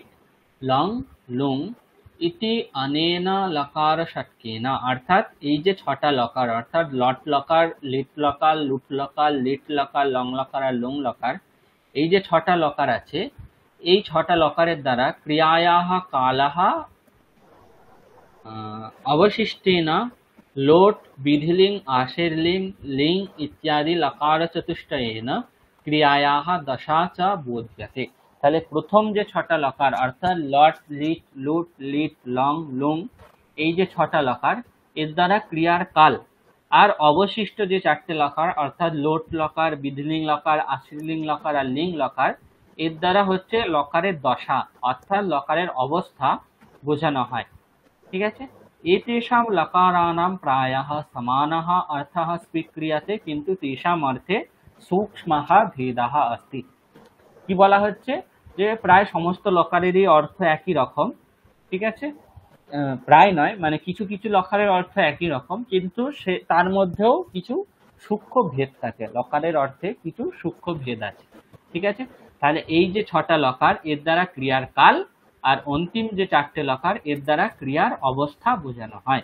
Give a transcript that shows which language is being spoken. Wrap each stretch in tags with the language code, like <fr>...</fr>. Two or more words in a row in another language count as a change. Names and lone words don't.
<sa>লং লুং ইতি অনেন লকার ষটকেনা,</sa> <bn>অর্থাৎ এই যে ছটা লকার অর্থাৎ লট লকার, লিট লকার, লুট লকার, লিট লকার, লং লকার আর লুং লকার, এই যে ছটা লকার আছে, এই ছটা লকারের দ্বারা</bn> <sa>ক্রিয়ায়াহ কালাহ अवशिष्टेन लोट विधिलिंग आशीर्लिंग लिंग इत्यादि लकार चतुष्टयेन ক্রিয়ায়াহ দশা চ বোধ্যতে।</sa> <bn>তাহলে প্রথম যে ছটা লকার অর্থাৎ লট লিট লুট লিট লং লুং, এই যে ছটা লকার এর দ্বারা ক্রিয়ার কাল, আর অবশিষ্ট যে চারটে লকার অর্থাৎ লোট লকার, বিধিলিং লকার, আশ্রিলিং লকার আর লিং লকার, এর দ্বারা হচ্ছে লকারের দশা অর্থাৎ লকারের অবস্থা বোঝানো হয়। ঠিক আছে,</bn> <sa>एतेषां लकाराणां प्रायः समानः अर्थः स्वीक्रियते किन्तु तेषां अर्थे सूक्ष्मः भेदः अस्ति।</sa> <bn>কি বলা হচ্ছে যে প্রায় সমস্ত লকারেরই অর্থ একই রকম। ঠিক আছে, প্রায় নয়, মানে কিছু কিছু লকারের অর্থ একই রকম, কিন্তু সে তার মধ্যেও কিছু সূক্ষ্ম ভেদ থাকে, লকারের অর্থে কিছু সূক্ষ্ম ভেদ আছে। ঠিক আছে, তাহলে এই যে ছটা লকার এর দ্বারা ক্রিয়ার কাল, আর অন্তিম যে চারটে লকার এর দ্বারা ক্রিয়ার অবস্থা বোঝানো হয়।</bn>